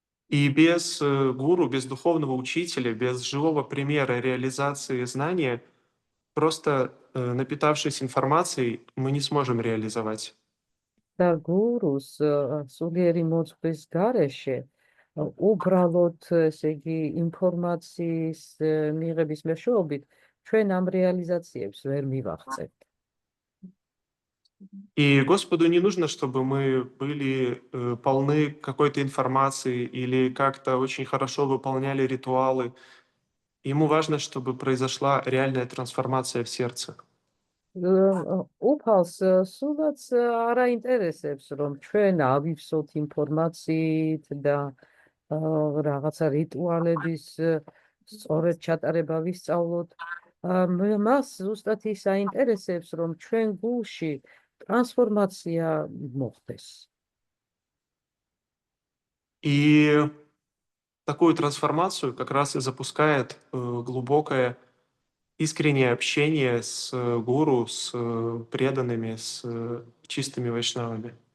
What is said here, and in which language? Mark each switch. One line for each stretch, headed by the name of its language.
Russian: И без гуру, без духовного учителя, без живого примера реализации знания, просто напитавшись информацией, мы не сможем реализовать.
Georgian: და გურუს სულიერი მოძღვრის გარეშე უბრალოდ ესე იგი ინფორმაციის მიღების მეშვეობით ჩვენ ამ რეალიზაციებს ვერ მივაღწევთ.
Russian: И Господу не нужно, чтобы мы были полны какой-то информации или как-то очень хорошо выполняли ритуалы. Ему важно, чтобы произошла реальная трансформация в сердце.
Georgian: უფალს სულაც არ აინტერესებს, რომ ჩვენ ავივსოთ ინფორმაციით და რაღაცა რიტუალების სწორედ ჩატარება ვისწავლოთ. მას ზუსტად ის აინტერესებს, რომ ჩვენ გულში ტრანსფორმაცია მოხდეს.
Russian: И такую трансформацию как раз и запускает глубокое искреннее общение с гуру, с преданными, с чистыми вайшнавами.